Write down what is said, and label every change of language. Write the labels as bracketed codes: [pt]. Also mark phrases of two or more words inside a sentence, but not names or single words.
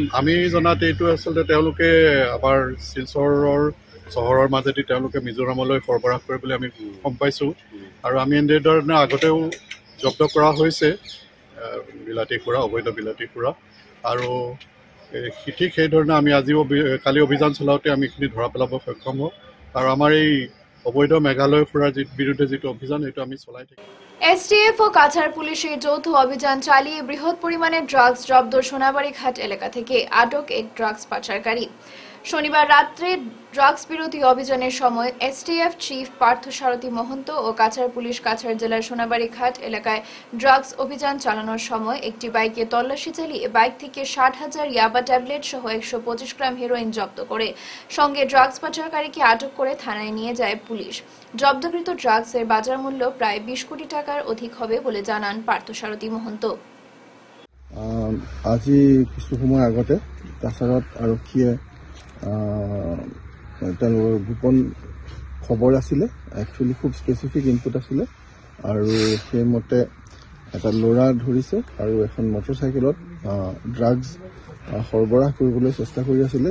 [as] আমি জনাত এইটো আচলতে তেওঁলোকে আমাৰ শিলচৰৰ চহৰৰ মাজেদি তেওঁলোকে মিজোৰামলৈ সৰবৰাহ কৰিবলৈ আমি গম পাইছোঁ আৰু আমি এনেধৰণে আগতেও জব্দ কৰা হৈছে বিলাতী সুৰা, অবৈধ বিলাতী সুৰা আৰু ঠিক সেইধৰণে আমি আজিও কালি অভিযান চলাওঁতে আমি এইখিনি ধৰা পেলাব সক্ষম হওঁ আৰু আমাৰ এই অবৈধ মেঘালয় সুৰাৰ বিৰুদ্ধে যিটো অভিযান সেইটো আমি চলাই থাকিম। [bn] STF ও কাছাড় পুলিশের যৌথ অভিযান চালিয়ে বৃহৎ পরিমাণে ড্রাগস জব্দ সোনাবাড়ি ঘাট এলাকা থেকে। আটক এক ড্রাগস পাচারকারী। শনিবার রাত্রে ড্রাগস বিরোধী অভিযানের সময় STF চিফ পার্থসারথী মহন্ত ও কাছাড় পুলিশ কাছাড় জেলার সোনাবাড়ি ঘাট এলাকায় ড্রাগস অভিযান চালানোর সময় একটি বাইকে তল্লাশি চালিয়ে বাইক থেকে 60,000 ইয়াবা ট্যাবলেট সহ 125 গ্রাম হেরোইন জব্দ করে সঙ্গে ড্রাগস পাচারকারীকে আটক করে থানায় নিয়ে যায় পুলিশ। জব্দকৃত ড্রাগসের বাজার মূল্য প্রায় 20 কোটি টাকার অধিক হবে বলে জানান পার্থসারথী মহন্ত। [as] আজি কিছু সময় আগতে কাছাৰত আৰক্ষীয়ে তেওঁলোকৰ গোপন খবৰ আছিলে, একচুৱেলি খুব [en] specific input [as] আছিলে আৰু সেইমতে এটা ল'ৰা ধৰিছে আৰু এখন মটৰচাইকেলত ড্ৰাগছ সৰবৰাহ কৰিবলৈ চেষ্টা কৰি আছিলে।